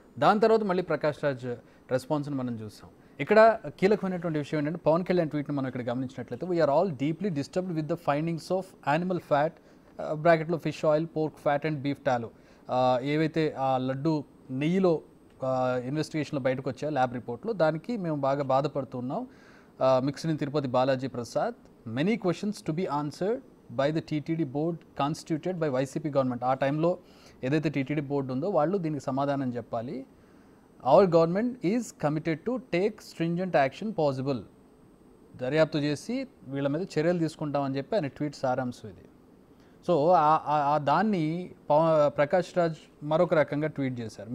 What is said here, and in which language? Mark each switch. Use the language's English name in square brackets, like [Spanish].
[Telugu] దాని తర్వాత మళ్ళీ ప్రకాష్ రాజ్ రెస్పాన్స్ని మనం చూసాం. ఇక్కడ కీలకమైనటువంటి విషయం ఏంటంటే పవన్ కళ్యాణ్ ట్వీట్ని మనం ఇక్కడ గమనించినట్లయితే [English] we are all deeply disturbed with the findings of animal fat బ్రాకెట్లో fish oil, pork fat and beef tallow, [Telugu] ఏవైతే ఆ లడ్డు నెయ్యిలో ఇన్వెస్టిగేషన్లో బయటకు వచ్చాయో ల్యాబ్ రిపోర్ట్లో, దానికి మేము బాగా బాధపడుతున్నాం. [English] Mixed in Tirupati Balaji Prasad, many questions to be answered by the TTD board constituted by YCP government. [Telugu] ఆ టైంలో ఏదైతే టీటీడీ బోర్డు ఉందో వాళ్ళు దీనికి సమాధానం చెప్పాలి. [English] Our government is committed to take stringent action possible. [Telugu] దర్యాప్తు చేసి వీళ్ళ మీద చర్యలు తీసుకుంటామని చెప్పి ఆయన ట్వీట్ సారాంశం ఇది. సో దాన్ని ప్రకాష్ రాజ్ మరొక రకంగా ట్వీట్ చేశారు.